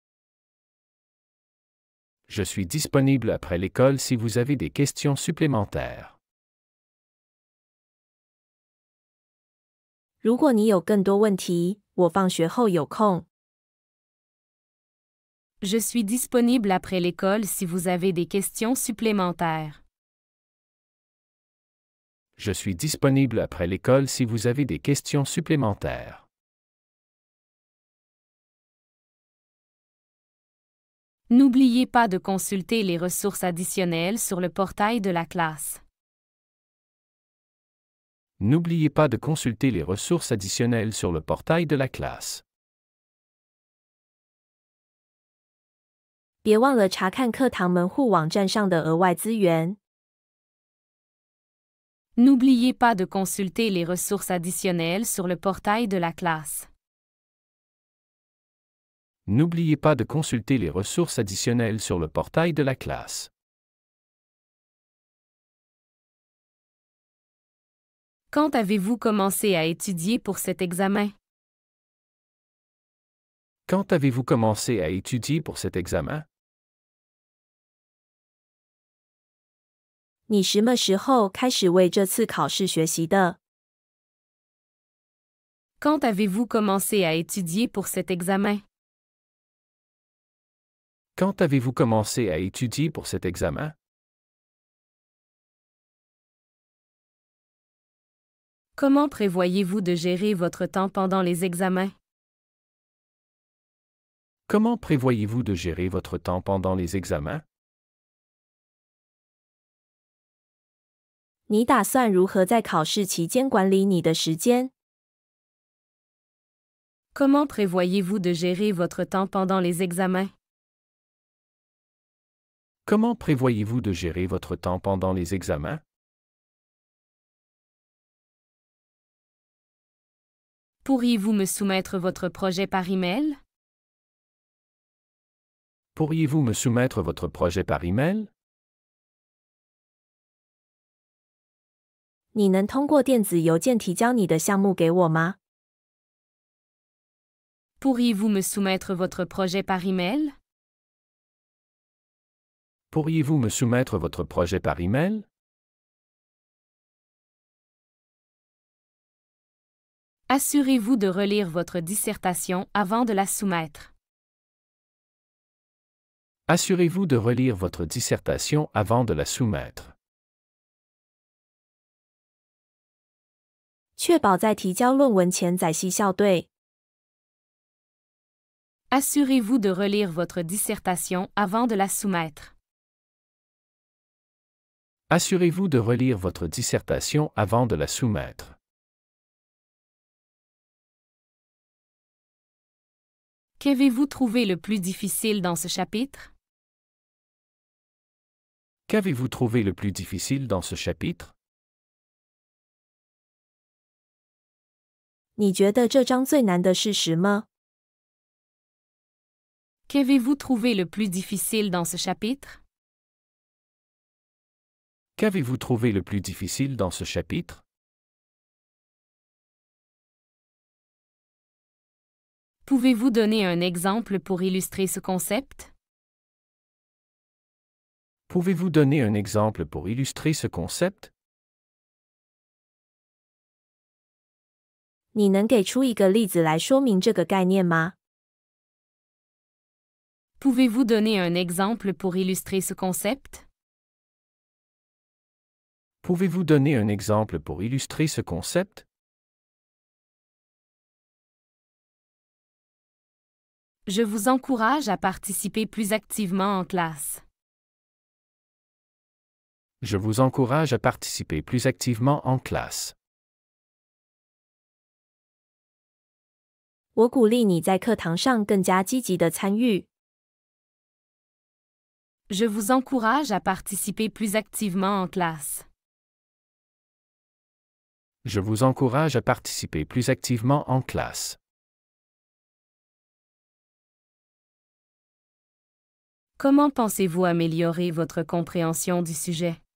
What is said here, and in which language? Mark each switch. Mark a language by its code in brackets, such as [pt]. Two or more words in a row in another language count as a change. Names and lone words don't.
[fr] Je suis disponible après l'école si vous avez des questions supplémentaires. [zh] 如果你有更多问题，我放学后有空。 [fr] Je suis disponible après l'école si vous avez des questions supplémentaires. Je suis disponible après l'école si vous avez des questions supplémentaires. N'oubliez pas de consulter les ressources additionnelles sur le portail de la classe. N'oubliez pas de consulter les ressources additionnelles sur le portail de la classe. [zh] 别忘了查看课堂门户网站上的额外资源。 [fr] N'oubliez pas de consulter les ressources additionnelles sur le portail de la classe. N'oubliez pas de consulter les ressources additionnelles sur le portail de la classe. Quand avez-vous commencé à étudier pour cet examen? Quand avez-vous commencé à étudier pour cet examen? [zh] 你什么时候开始为这次考试学习的？ [fr] Quand avez-vous commencé à étudier pour cet examen? Quand avez-vous commencé à étudier pour cet examen? Comment prévoyez-vous de gérer votre temps pendant les examens? Comment prévoyez-vous de gérer votre temps pendant les examens? [zh] 你打算如何在考试期间管理你的时间？ [fr] Comment prévoyez-vous de gérer votre temps pendant les examens? Comment prévoyez-vous de gérer votre temps pendant les examens? Pourriez-vous me soumettre votre projet par email? Pourriez-vous me soumettre votre projet par email? [zh] 你能通过电子邮件提交你的项目给我吗？ [fr] Pourriez-vous me soumettre votre projet par email? Pourriez-vous me soumettre votre projet par email? Assurez-vous de relire votre dissertation avant de la soumettre. Assurez-vous de relire votre dissertation avant de la soumettre. [zh] 确保在提交论文前仔细校对。 [fr] Assurez-vous de relire votre dissertation avant de la soumettre. Assurez-vous de relire votre dissertation avant de la soumettre. Qu'avez-vous trouvé le plus difficile dans ce chapitre? Qu'avez-vous trouvé le plus difficile dans ce chapitre? [zh] 你觉得这章最难的是什么？ [fr] Qu'avez-vous trouvé le plus difficile dans ce chapitre? Qu'avez-vous trouvé le plus difficile dans ce chapitre? Pouvez-vous donner un exemple pour illustrer ce concept? Pouvez-vous donner un exemple pour illustrer ce concept? [zh] 你能给出一个例子来说明这个概念吗？ [fr] Pouvez-vous donner un exemple pour illustrer ce concept? Pouvez-vous donner un exemple pour illustrer ce concept? Je vous encourage à participer plus activement en classe. Je vous encourage à participer plus activement en classe. [zh] 我鼓励你在课堂上更加积极的参与。 [fr] Je vous encourage à participer plus activement en classe. Je vous encourage à participer plus activement en classe. Comment pensez-vous améliorer votre compréhension du sujet?